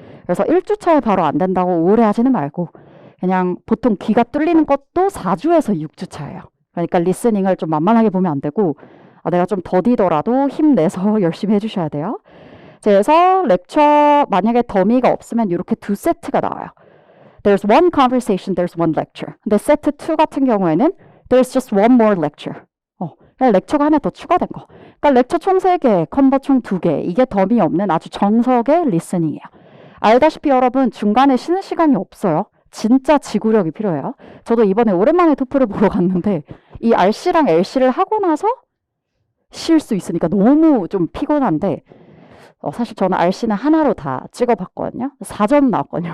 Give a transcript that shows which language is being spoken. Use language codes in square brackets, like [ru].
[ko] 그래서 1주차에 바로 안 된다고 우울해하지는 말고 그냥 보통 귀가 뚫리는 것도 4주에서 6주차예요. 그러니까 리스닝을 좀 만만하게 보면 안 되고 내가 좀 더디더라도 힘내서 열심히 해주셔야 돼요. 그래서 렉처 만약에 더미가 없으면 이렇게 두 세트가 나와요. [en] There's one conversation, there's one lecture. [ko] 근데 세트 2 같은 경우에는 [en] there's just one more lecture. [ko] 그냥 렉처가 하나 더 추가된 거. 그러니까 렉처 총 3개, 컨버 총 2개. 이게 더미 없는 아주 정석의 리스닝이에요. 알다시피 여러분 중간에 쉬는 시간이 없어요. 진짜 지구력이 필요해요. 저도 이번에 오랜만에 토플을 보러 갔는데 이 RC랑 LC를 하고 나서 쉴 수 있으니까 너무 좀 피곤한데 사실 저는 RC는 하나로 다 찍어봤거든요. 4점 나왔거든요.